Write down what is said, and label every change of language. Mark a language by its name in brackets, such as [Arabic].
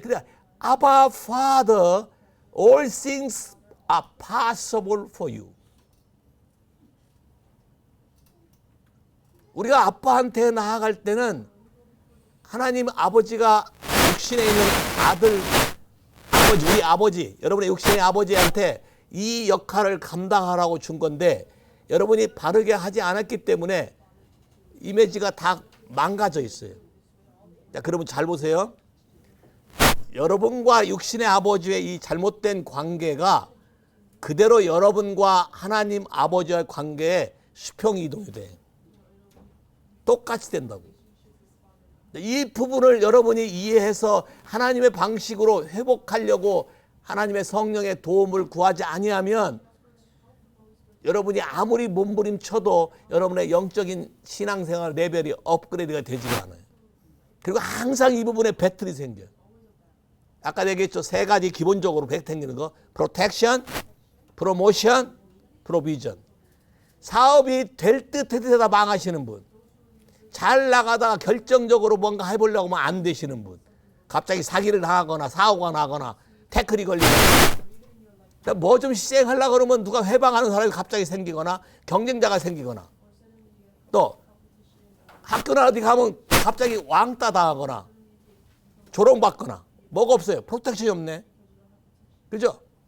[English] 그래, 아바 Father, all things are possible for you. [Korean] 우리가 아빠한테 나아갈 때는 하나님 아버지가 육신에 있는 아들, 아버지, 우리 아버지, 여러분의 육신의 아버지한테 이 역할을 감당하라고 준 건데 여러분이 바르게 하지 않았기 때문에 이미지가 다 망가져 있어요. 자, 그러면 잘 보세요. 여러분과 육신의 아버지의 이 잘못된 관계가 그대로 여러분과 하나님 아버지와의 관계에 수평이 이동이 돼요. 똑같이 된다고. 이 부분을 여러분이 이해해서 하나님의 방식으로 회복하려고 하나님의 성령의 도움을 구하지 아니하면 여러분이 아무리 몸부림쳐도 여러분의 영적인 신앙생활 레벨이 업그레이드가 되지가 않아요. 그리고 항상 이 부분에 배틀이 생겨요. 아까 얘기했죠. 세 가지 기본적으로 생기는 거. [English] protection, promotion, provision. [Korean] 사업이 될 듯 되다 망하시는 분. 잘 나가다가 결정적으로 뭔가 해보려고 하면 안 되시는 분. 갑자기 사기를 당하거나 사고가 나거나 태클이 걸리거나 뭐 좀 시행하려고 그러면 누가 해방하는 사람이 갑자기 생기거나 경쟁자가 생기거나 또 학교나 어디 가면 갑자기 왕따 당하거나 조롱받거나 뭐가 없어요. 프로텍션이 없네. 그죠?